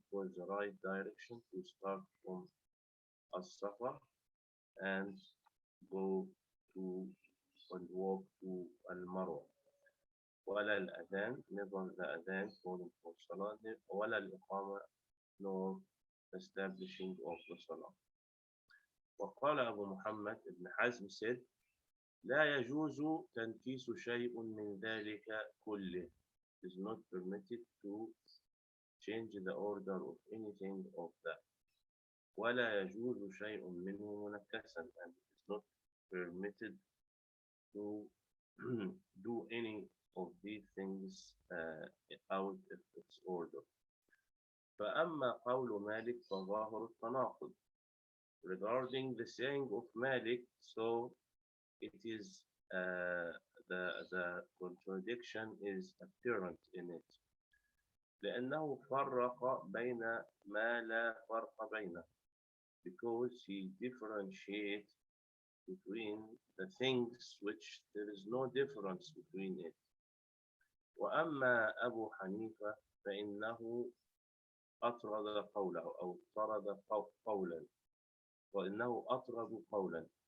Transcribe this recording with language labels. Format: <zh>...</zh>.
<en>Because the right direction to start from As-Safa and go to and walk to Al-Marwa.</en> <ar>ولا الأذان,</ar> <en>never the adhan calling for Salah,</en> <ar>ولا الإقامة,</ar> <en>nor establishing of the Salah.</en> <ar>وقال أبو محمد ابن حزم</ar> <en>said</en> <ar>لا يجوز تنكيس شيء من ذلك كله.</ar> <en>It is not permitted to change the order of anything of that.</en> <ar>ولا يجوز شيء منه منكسا,</ar> <en>and it is not permitted to do any of these things out of its order.</en> <ar>فأما قول مالك فظاهر التناقض.</ar> <en>Regarding the saying of Malik, so it is the contradiction is apparent in it.</en> <ar>لأنه فرق بين ما لا فرق بينه,</ar> <en>because he differentiates between the things which there is no difference between it.</en> <ar>وأما أبو حنيفة فإنه أطرد قوله أو طرد قولا وإنه أطرد قولا.</ar>